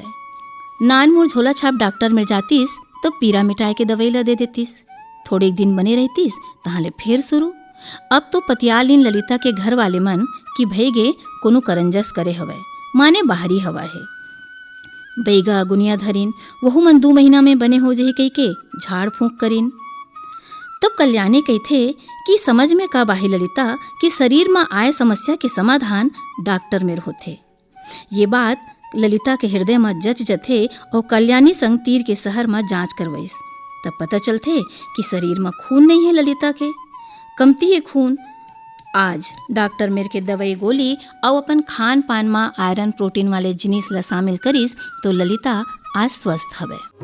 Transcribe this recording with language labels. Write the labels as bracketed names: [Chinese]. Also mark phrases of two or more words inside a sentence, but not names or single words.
[Chhattisgarhi] नान मुड़ झोला छाप डॉक्टर में जातिस तो पीरा मिटाए के दवाई ला दे देतिस। थोड़े दिन बने रहतिस तहाले फिर शुरू। अब तो पतियालिन ललिता के घर वाले मन कि भईगे कोनो करंजस करे हवे, माने बाहरी हवा है। बैगा गुनिया धरिन वहु मन 2 महीना में बने हो जही कही के झाड़ फूंक करिन। तब कल्याणी कहथे कि समझ में का बाही ललिता कि शरीर में आए समस्या के समाधान डॉक्टर में होथे। ये बात ललिता के हृदय में जच जथे और कल्याणी संग तीर के शहर में जांच करवाइस। तब पता चलथे कि शरीर में खून नहीं है ललिता के, कमती है खून। आज डॉक्टर मेर के दवाई गोली और अपन खान पान में [English] iron protein [Chhattisgarhi] वाले जिनिस ला शामिल करिस तो ललिता आज स्वस्थ हवे।